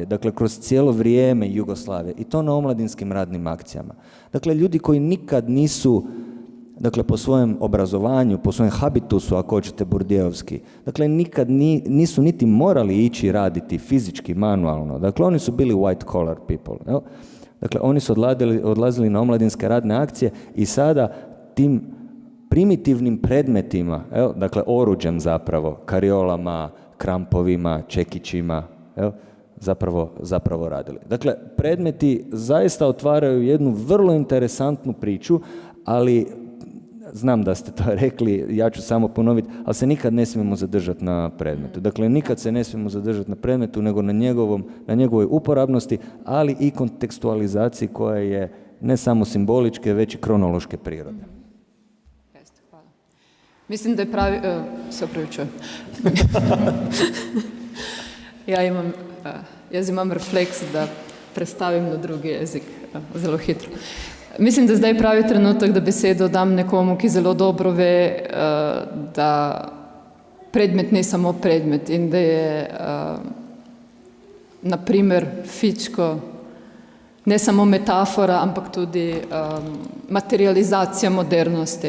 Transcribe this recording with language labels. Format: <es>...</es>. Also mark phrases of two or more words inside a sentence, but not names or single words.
<hr>Dakle, kroz cijelo vrijeme Jugoslavije. I to na omladinskim radnim akcijama. Dakle, ljudi koji nikad nisu, dakle, po svojem obrazovanju, po svojem habitusu, ako hoćete Burdijevski, dakle, nikad nisu niti morali ići raditi fizički, manualno. Dakle, oni su bili</hr> <en>white collar people.</en> <hr>Jel? Dakle, oni su odlazili na omladinske radne akcije i sada tim primitivnim predmetima, jel? Dakle, oruđem zapravo, kariolama, krampovima, čekićima, jel? Zapravo radili. Dakle, predmeti zaista otvaraju jednu vrlo interesantnu priču, ali znam da ste to rekli, ja ću samo ponoviti, ali se nikad ne smijemo zadržati na predmetu. Dakle, nikad se ne smijemo zadržati na predmetu, nego na njegovoj uporabnosti, ali i kontekstualizaciji koja je ne samo simboličke, već i kronološke prirode.</hr> <sl>Hvala. Mislim, da je pravi... se opravičujem. Jaz imam refleks, da prestavim na drugi jezik zelo hitro. Mislim, da zdaj pravi trenutek, da besedo dam nekomu, ki zelo dobro ve, da predmet ni samo predmet in da je, naprimer, fičko ne samo metafora, ampak tudi materializacija modernosti.</sl>